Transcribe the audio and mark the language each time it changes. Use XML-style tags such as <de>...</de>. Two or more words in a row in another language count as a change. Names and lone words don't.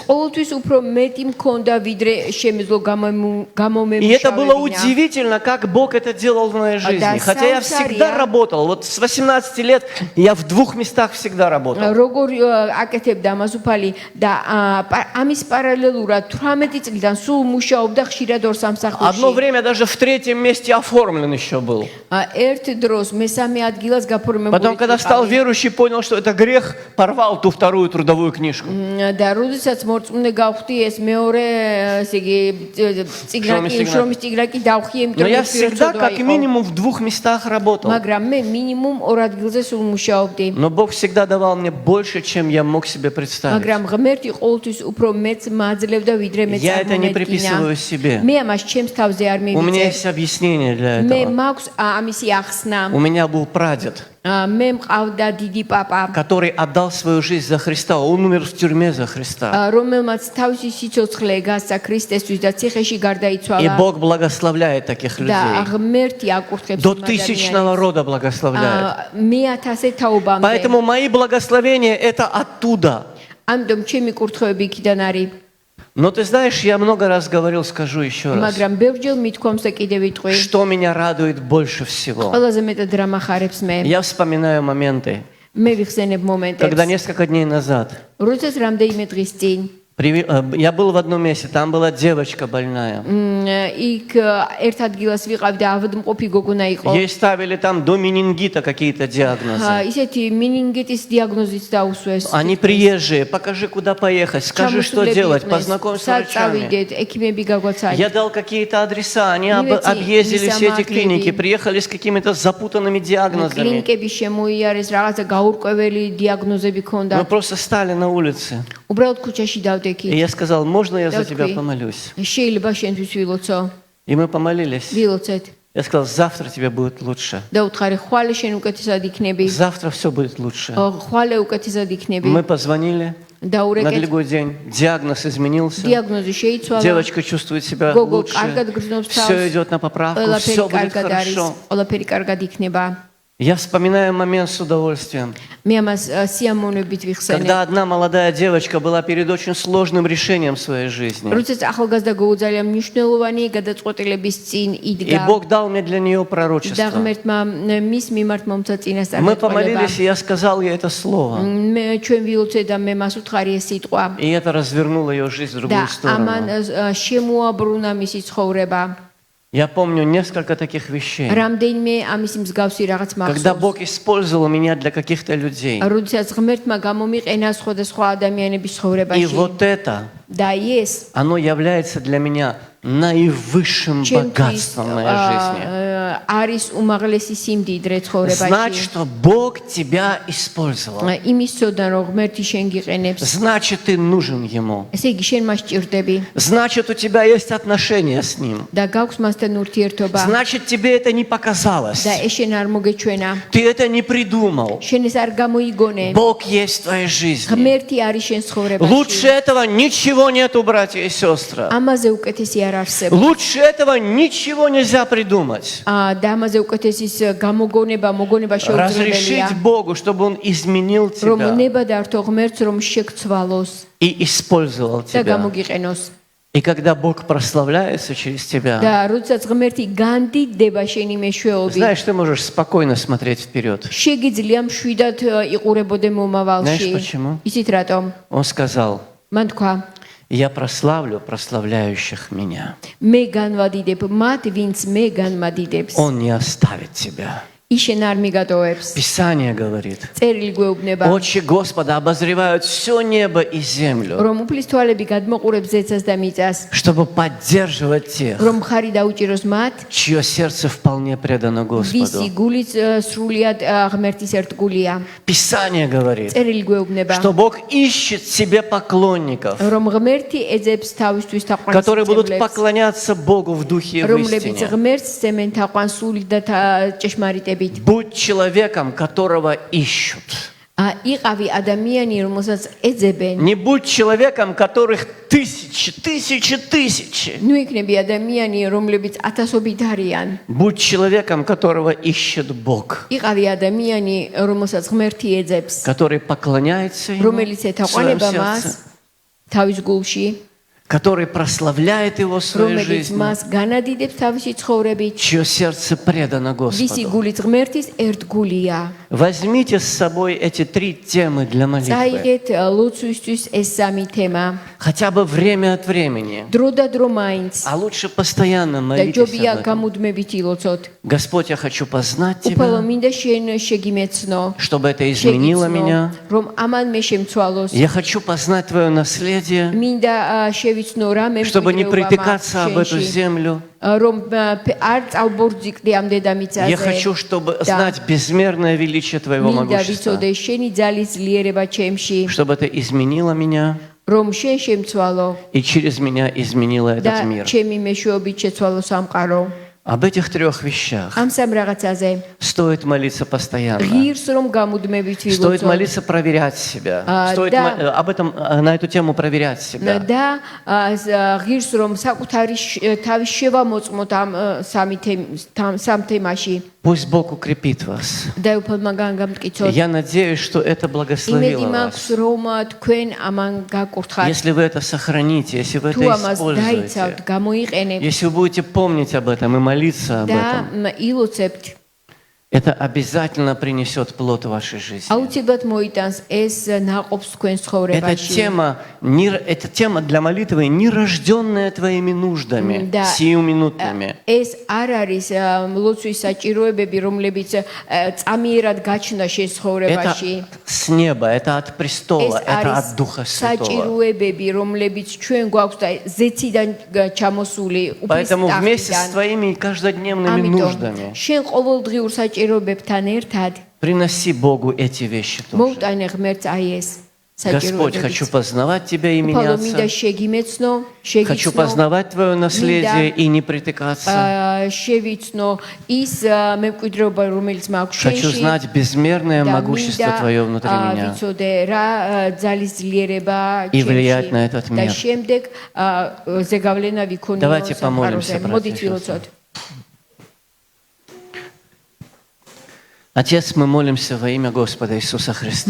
<ka>ყოველთვის უფრო მეტი მქონდა, ვიდრე შემეძლო</ka> <ru>И это было</ru> <ka>გამომემუშავებინა.</ka> <ru>удивительно, как Бог это делал в моей жизни. Да, Хотя я всегда саусария. работал. Вот с 18 лет я в 2 местах всегда работал.</ru> <ka>როგორ აკეთებდა ამაზუფალი და ამის პარალელურად 18 წლიდან სულ მუშაობდა ხშირად ორ</ka> <ru>Одно</ru> <ka>სამსახურში.</ka> <ru>время даже в 3-м месте оформлен еще был.</ru> <ka>ერთ დროს მესამე ადგილას გაფორმებული</ka> <ru>Потом, когда стал</ru> <ka>ვიყავი.</ka> <ru>верующий, понял, что это грех, порвал ту вторую трудовую книжку.</ru> <ka>და როდესაც მორწმუნე გავხდი ეს მეორე ესე იგი შრომის წიგნაკი დავხიე,</ka> <ru>Но</ru> <ka>იმიტომ</ka> <ru>я</ru> <ka>რომ</ka> <ru>всегда</ru> <ka>პირწოდვა</ka> <ru>как</ru> <ka>იყო.</ka> <ru>минимум в 2 местах работал.</ru> <ka>მაგრამ მე მინიმუმ ორ ადგილზე სულ მუშაობდი.</ka> <ru>Но Бог всегда давал мне больше, чем я мог себе представить.</ru> <ka>მაგრამ ღმერთი ყოველთვის უფრო მეც მაძლევდა, ვიდრე მე</ka> <ru>Я это не</ru> <ka>წარმომედგინა.</ka> <ru>приписываю себе.</ru> <ka>მე ამას ჩემს თავზე არ</ka> <ru>У меня</ru> <ka>მივიწევ.</ka> <ru>есть объяснение для</ru> <ka>მე</ka> <ru>этого.</ru> <ka>მაქვს ამისი ახსნა.</ka> <ru>У меня был прадед.</ru> <ka>მე მყავდა დიდი პაპა,</ka> <ru>который отдал свою жизнь за Христа. Он умер в тюрьме за Христа.</ru> <ka>რომელმაც თავისი სიცოცხლე გასცა ქრისტესთვის და ციხეში</ka> <ru>И</ru> <ka>გარდაიცვალა</ka> <ru>Бог благословляет таких</ru> <ka>და</ka> <ru>людей.</ru> <ka>ღმერთი აკურთხებს</ka> <ru>До</ru> <ka>იმ</ka> <ru>тысячного рода благословляет.</ru> <ka>მე-1000 თაობამდე.</ka> <ru>Поэтому мои благословения это оттуда.</ru> <ka>ამიტომ ჩემი კურთხევები იქიდან არის.</ka> <ru>Но ты знаешь, я много раз говорил, скажу еще раз.</ru> <ka>მაგრამ ბევრჯერ მithქვამს და კიდევ ვიტყვი.</ka> <ru>Что меня радует больше всего?</ru> <ka>ყველაზე მეტად რა მახარებს მე.</ka> <ru>Я вспоминаю моменты,</ru> <ka>მე ვიხსენებ მომენტებს.</ka> <ru>когда несколько дней назад</ru> <ka>როდესაც რამდენიმე დღის წინ</ka> <ru>я был в одном месте, там была девочка больная.</ru> <ka>იქ ერთ ადგილას ვიყავ და ავადმყოფი გოგონა იყო.</ka> <ru>Ей ставили там до менингита какие-то диагнозы.</ru> <ka>ისეთი მინინგიტის диагнозიც დაუსვეს.</ka> <ru>Они приезжие, покажи, куда поехать, скажи, что делать, познакомь с врачами.</ru> <ka>წავიდეთ, ექიმები გაგვაცაი.</ka> <ru>Я дал какие-то адреса, они объездили все эти клиники, приехали с какими-то запутанными диагнозами.</ru> <ka>კლინიკები შემოიარეს, რაღაცა გაურკვეველი диагнозები</ka> <ru>Мы</ru> <ka>ქონდა.</ka> <ru>просто стали на улице.</ru> <ka>უბრალოდ ქუჩაში</ka> <ru>И</ru> <ka>დავდექი.</ka> <ru>я сказал, можно я за тебя Давай. помолюсь?</ru> <ka>შეიძლება შენთვის ვილოცო.</ka> <ru>И мы помолились.</ru> <ka>ვილოცეთ.</ka> <ru>Я сказал, завтра тебе будет лучше.</ru> <ka>და უთხარი ხვალე შენ უკეთესად იქნები.</ka> <ru>Завтра все будет лучше.</ru> <ka>ხვალე უკეთესად იქნები.</ka> <ru>Мы позвонили, на</ru> <ka>დაურეკეთ.</ka> <ru>другой день диагноз изменился.</ru> <ka>диагнози შეიცვალა.</ka> <ru>Девочка чувствует себя</ru> <ka>გოგო</ka> <ru>лучше.</ru> <ka>კარგად გრძნობს თავს.</ka> <ru>Все идет на поправку, все</ru> <ka>ყველაფერი</ka> <ru>будет</ru> <ka>კარგად არის.</ka> <ru>хорошо.</ru> <ka>ყველაფერი კარგად იქნება.</ka> <ru>Я вспоминаю момент с удовольствием,</ru> <ka>მე ამას სიამოვნებით ვიხსენებ.</ka> <ru>когда одна молодая девочка была перед очень сложным решением в своей жизни.</ru> <ka>როდესაც ახალგაზრდა გოგო ძალიან მნიშვნელოვანი გადაწყვეტილების წინ</ka> <ru>И</ru> <ka>იდგა</ka> <ru>Бог дал мне для нее</ru> <ka>და</ka> <ru>пророчество.</ru> <ka>ღმერთმა მის მიმართ მომცა წინასწარ</ka> <ru>Мы</ru> <ka>გადაწყვეტილება.</ka> <ru>помолились, и я сказал ей это слово.</ru> <ka>ჩვენ ვილოცეთ და მე მას უთხარი ეს სიტყვა</ka> <ru>И это развернуло ее жизнь в другую</ru> <ka>და ამან</ka> <ru>сторону.</ru> <ka>შემოაბრუნა მისი ცხოვრება.</ka> <ru>Я помню несколько таких вещей,</ru> <ka>რამდენიმე ამისი მსგავსი რაღაც</ka> <ru>когда</ru> <ka>მახსოვს.</ka> <ru>Бог использовал меня для каких-то людей.</ru> <ka>როდესაც ღმერთმა გამომიყენა სხვადასხვა ადამიანების</ka> <ru>И</ru> <ka>ცხოვრებაში</ka> <ru>вот это,</ru> <ka>და ეს</ka> <ru>оно является для меня наивысшим богатством в моей жизни.</ru> <ka>არის უმაღლესი სიმდიდრე</ka> <ru>Знать,</ru> <ka>ცხოვრებაში.</ka> <ru>что Бог тебя использовал.</ru> <ka>იმის ცოდნა რომ ღმერთი შენ გიყენებს.</ka> <ru>Значит, ты нужен Ему.</ru> <ka>ესე იგი შენ მას ჭირდები</ka> <ru>Значит, у тебя есть отношения с Ним.</ru> <ka>და გაქვს მასთან ურთიერთობა</ka> <ru>Значит, тебе это не показалось.</ru> <ka>და ეს შენ არ მოგეჩვენა.</ka> <ru>Ты это не придумал.</ru> <ka>შენ ეს არ გამოიგონე.</ka> <ru>Бог есть в твоей жизни.</ru> <ka>ღმერთი არის შენ ცხოვრებაში.</ka> <ru>Лучше этого ничего нету, братья и сестры.</ru> <ka>ამაზე უკეთესი არ არსებობს.</ka> <ru>Лучше этого ничего нельзя придумать.</ru> <ka>და ამაზე უკეთესის მოგონება შეუძლებელია.</ka> <ru>Разрешить Богу, чтобы Он изменил</ru> <ka>რომ</ka> <ru>тебя</ru> <ka>ნება დართო ღმერთს რომ შეგცვალოს</ka> <ru>и использовал</ru> <ka>და</ka> <ru>тебя.</ru> <ka>გამოგიყენოს.</ka> <ru>И когда Бог прославляется через тебя,</ru> <ka>და როდესაც ღმერთი განდიდება შენი მეშვეობით,</ka> <ru>знаешь, ты можешь спокойно смотреть вперед.</ru> <ka>შეგიძლია მშვიდად იყურებოდე მომავალში.</ka> <ru>Знаешь почему?</ru> <ka>ისიც რატომ?</ka> <ru>Он сказал,</ru> <ka>მან თქვა,</ka> <ru>я прославлю прославляющих меня.</ru> <ka>მე განვადიდებ მათ, ვინც მე განმადიდებს.</ka> <ru>Он не оставит тебя.</ru> <ka>ის შენ არ მიგატოვებს.</ka> <ru>Писание говорит,</ru> <ka>წერილი გვეუბნება,</ka> <ru>очи Господа обозревают все небо и землю,</ru> <ka>რომ უფლის თვალები გადმოყურებს ზეცას და მიწას,</ka> <ru>чтобы поддерживать тех,</ru> <ka>რომ ხარი დაუჭიროს მათ,</ka> <ru>чье сердце вполне предано</ru> <ka>ვისი</ka> <ru>Господу.</ru> <ka>გულიც სრულიად ღმერთის ერთგულია.</ka> <ru>Писание говорит,</ru> <ka>წერილი გვეუბნება,</ka> <ru>что Бог ищет себе поклонников,</ru> <ka>რომ ღმერთი ეძებს თავისთვის</ka> <ru>которые будут</ru> <ka>თაყვანისმცემლებს,</ka> <ru>поклоняться Богу в духе и в</ru> <ka>რომლებიც</ka> <ru>истине.</ru> <ka>ღმერთს ძემენ თაყვანს სულით და ჭეშმარიტებით.</ka> <ru>Будь человеком, которого ищут.</ru> <ka>იყავი ადამიანი, რომელსაც ეძებენ.</ka> <ru>Не будь человеком, которых тысячи.</ru> <ka>ნუ იქნები ადამიანი, რომლებიც ათასობით არიან.</ka> <ru>Будь человеком, которого ищет Бог,</ru> <ka>იყავი ადამიანი, რომელსაც ღმერთი ეძებს,</ka> <ru>который поклоняется Ему</ru> <ka>რომელიც</ka> <ru>в своем</ru> <ka>ეთაყვანება მას</ka> <ru>сердце,</ru> <ka>თავის гулში,</ka> <ru>который прославляет Его в своей</ru> <ka>რომელიც</ka> <ru>жизни,</ru> <ka>მას განადიდებს თავისი ცხოვრებით,</ka> <ru>чье сердце предано</ru> <ka>ვისი</ka> <ru>Господу.</ru> <ka>გულიც ღმერთის ერთგულია.</ka> <ru>Возьмите с собой эти 3 темы для молитвы.</ru> <ka>წაიღეთ ლოცვისთვის ეს სამი თემა.</ka> <ru>Хотя бы время от времени.</ru> <ka>დრო და დრო მაინც</ka> <ru>А лучше постоянно</ru> <ka>და</ka> <ru>молитесь</ru> <ka>ჯობია</ka> <ru>об этом.</ru> <ka>გამუდმებით ილოცოთ.</ka> <ru>Господь, я хочу познать</ru> <ka>უფალო</ka> <ru>Тебя,</ru> <ka>მინდა შენ შეგიმეცნო,</ka> <ru>чтобы это изменило меня.</ru> <ka>რომ ამან მე შემცვალოს.</ka> <ru>Я хочу познать Твое наследие,</ru> <ka>მინდა შევიცნო რა მე</ka> <ru>чтобы не притыкаться об эту землю.</ru> <ka>რომ არ წავბორძიკლი ამ</ka> <ru>Я</ru> <ka>დედამიწაზე.</ka> <ru>хочу, чтобы знать безмерное величие Твоего</ru> <ka>მინდა</ka> <ru>могущества,</ru> <ka>ვიცოდე შენი ძალის ძლიერება ჩემში,</ka> <ru>чтобы это изменило меня</ru> <ka>რომ შენ შემცვალო</ka> <ru>и через меня изменило</ru> <ka>და</ka> <ru>этот мир.</ru> <ka>ჩემი მეშვეობით შეცვალო სამყარო.</ka> <ru>Об этих трех вещах</ru> <ka>ამ სამ რაღაცაზე</ka> <ru>стоит молиться постоянно.</ru> <ka>ღირს რომ გამუდმებით</ka> <ru>Стоит</ru> <ka>ვილოცოთ</ka> <ru>молиться, проверять себя. Стоит да. об этом, на эту тему проверять себя.</ru> <ka>და ღირს რომ საკუთარი თავის შევამოწმოთ ამ სამ თემაში</ka> <ru>Пусть Бог укрепит вас.</ru> <ka>და უფალმა გამკიცოთ</ka> <ru>Я надеюсь, что это</ru> <ka>იმედი</ka> <ru>благословило</ru> <ka>მაქვს</ka> <ru>вас.</ru> <ka>რომ თქვენ ამან გაკურთხათ</ka> <ru>Если вы это сохраните, если вы это</ru> <ka>თუ ამას დაიცავთ</ka> <ru>используете,</ru> <ka>გამოიყენებთ</ka> <ru>если вы будете помнить об этом и молиться об</ru> <ka>და</ka> <ru>этом,</ru> <ka>ილოცებთ</ka> <ru>это обязательно принесет плод в вашей жизни.</ru> <ka>აუცილებლად მოიტანს ეს ნაყოფს თქვენ ცხოვრებაში</ka> <ru>Эта тема для молитвы нерожденная твоими нуждами, Да. сиюминутными.</ru> <ka>ეს არ არის ლოცვის საჭიროებები რომლებიც წამიერად გაჩნდა შენ</ka> <ru>Это</ru> <ka>ცხოვრებაში</ka> <ru>с неба, это от престола,</ru> <ka>ეს</ka> <ru>это</ru> <ka>არის</ka> <ru>от Духа Святого.</ru> <ka>საჭიროებები რომლებიც ჩვენ გვაქვს და ზეციდან ჩამოსული უფლის</ka> <ru>Поэтому вместе с</ru> <ka>ტახტიდან</ka> <ru>твоими каждодневными</ru> <ka>ამიტომ</ka> <ru>нуждами</ru> <ka>შენ ყოველდღიურ საჭიროებებთან ერთად</ka> <ru>приноси Богу эти вещи тоже.</ru> <ka>მოუტანე ღმერთს აი ეს</ka> <ru>Господь, хочу</ru> <ka>საჭიროებები</ka> <ru>познавать Тебя и</ru> <ka>უფალო მინდა</ka> <ru>меняться.</ru> <ka>შეგიმეცნო</ka> <ru>Хочу</ru> <ka>შეგიცნო</ka> <ru>познавать Твое наследие и не притыкаться.</ru> <ka>შევიცნო ის მემკვიდრეობა რომელიც მაქვს</ka> <ru>Хочу</ru> <ka>შენში</ka> <ru>знать безмерное</ru> <ka>და</ka> <ru>могущество Твое внутри меня.</ru> <ka>ვიცოდე რა ძალის ძლიერება</ka> <ru>И влиять</ru> <ka>ჩემში</ka> <ru>на этот</ru> <ka>და</ka> <ru>мир.</ru> <ka>შემდეგ ზეგავლენა ვიქონიო</ka> <ru>Давайте помолимся,</ru> <ka>სამყაროზე.</ka> <ru>братья и</ru> <ka>მოდით</ka> <ru>сестры.</ru> <ka>ვილოცოთ</ka> <ru>Отец, мы молимся во имя Господа Иисуса Христа.</ru>